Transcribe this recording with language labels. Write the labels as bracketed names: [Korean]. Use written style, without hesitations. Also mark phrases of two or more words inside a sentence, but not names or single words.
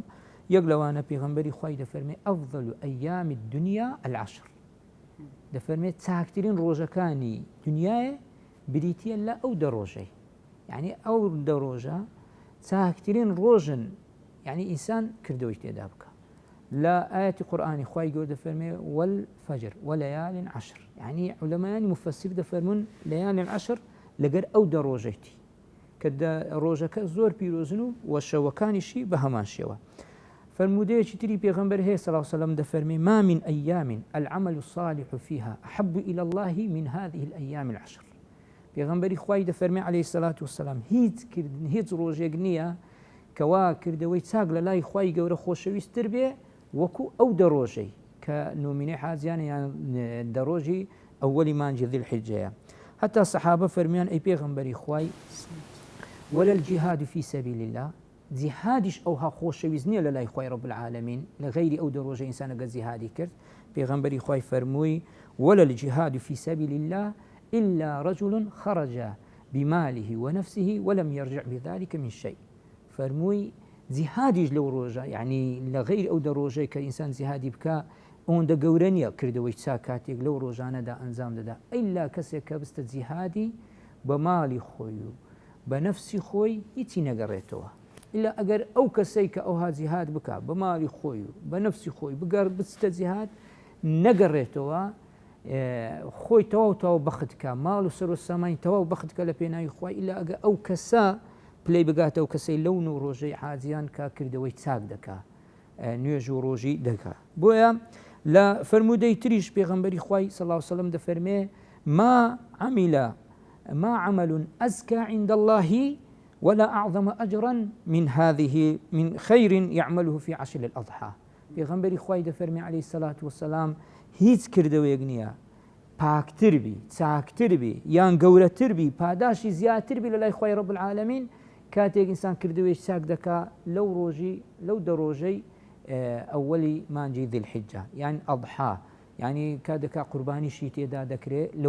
[Central Kurdish] یەک لەوانە پێغەمبەری خوای دەفەرمێ [Arabic] ئەفضل ئەیامی الدنیا العشر، [Central Kurdish] دەفەرمێت چاکترین ڕۆژەکانی دنیاە بریتە لە ئەو 10 ڕۆژەی، یعنی ئەو 10 ڕۆژە چاکترین ڕۆژن، یعنی ئینسان کردەوەی تێدا بکە. لە ئاەتی قورئانی خوای گەورە دەفەرمێ [Arabic] والفجر وليال عشر، [Central Kurdish] یعنی عولەمایانی مفەسیر دەفەرمون [Arabic] لەیال عشر [Central Kurdish] لەگەر ئەو 10 ڕۆژەیتی کە ڕۆژەکە زۆر پیرۆزن و شەوەکانیشی بە هەمان شێوە. فرمودەیەکی تری پێغەمبەر هەیە [Arabic] صلی الله عليه وسلم [Central Kurdish] دەفەرمێ [Arabic] ما من أيام العمل الصالح فيها أحب إلى الله من هذه الأيام العشر. [Central Kurdish] پێغەمبەری خوای دەفەرمێ [Arabic] عليه الصلاة والسلام [Central Kurdish] هیچ ڕۆژێک نییە کەوا کردەوەی چاک لە لای خوای گەورە خۆشەویستتر بێ وەکو ئەو 10 ڕۆژەی کە نۆمینەی حاجیانە یان 10 ڕۆژی ئەوەلی مانجی ذی الحجەیە. حتى سەحابە فەرمیان ئەی پێغەمبەری خوای [Arabic] ولا الجهاد في سبيل الله، [Central Kurdish] جیهادیش ئەوها خۆشەویست نییە لە لای خوای [Arabic] ڕەب العالەمین [Central Kurdish] لە غەیری ئەو 10 ڕۆژە ئینسان ئەگەر جیهادی کرد. پێغەمبەری خوای فەرمووی [Arabic] ولا الجهاد في سبيل الله إلا رجل خرج بماله ونفسه ولم يرجع بذلك من شيء. [Central Kurdish] فەرمووی جیهادیش لەو ڕۆژە، یعنی لە غەیری ئەو 10 ڕۆژەی کە ئینسان جیهادی بکە ئەوەندە گەورە نییە کردەوەی چاک کاتێک لەو ڕۆژانەدا ئەنجام دەدا ئەیلا کەسێک کە بستە جیهادی بە ماڵی خۆی و بە نەفسی خۆی هیچی نەگەڕێتەوە إلا ئەگەر ئەو کەسەی کە ئەوها جیهاد بکە بە ماڵی خۆی و بە نەفسی خۆی بگەڕ بستە جیهاد نەگەڕێتەوە خۆی تەواو بەختکە ماڵ و سەر و سامانی تەواو بەختکە لە پێناوی خۆی إلا ئەگە ئەو کەسە پلەی بگاتە و کەسەی لەون و ڕۆژەی حاجیان کە کردەوەی چاک دەکا نوێژ و ڕۆژی دەکا بۆیە لە فرموودەی تریش پێغەمبەری خوای [Arabic] صلی الله علیه وسلم [Central Kurdish] دەفەرمێ [Arabic] ما عمل أزكى عند الله ولا أعظم أجرا من خير يعمله في عشر الأضحى [Central Kurdish] پێغەمبەری خوای دەفەرمێ [Arabic] عليه الصلاة والسلام [Central Kurdish] هیچ کردەوەیەک نییە پاکتر بی چاکتر بی یان گەورەتر بی پاداشی زیاتر بی لە لای خوای [Arabic] رب العالمین [Central Kurdish] کاتێک ئینسان کردەوەی چاک دەکا لەو دە ڕۆژەی ئەوەلی مانجی ذی الحجە یان ئەضحا یعنی کات دەکا قوربانیشی تێدا دەکرێت لەو